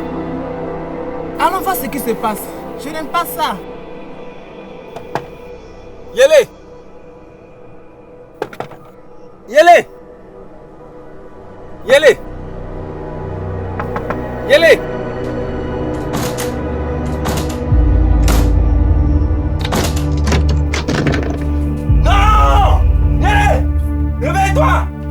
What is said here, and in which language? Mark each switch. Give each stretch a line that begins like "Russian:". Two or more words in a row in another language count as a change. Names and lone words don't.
French: Allons voir ce qui se passe. Je n'aime pas ça. Yele! Yele! Yele! Yele! Non! Yele! Réveille-toi!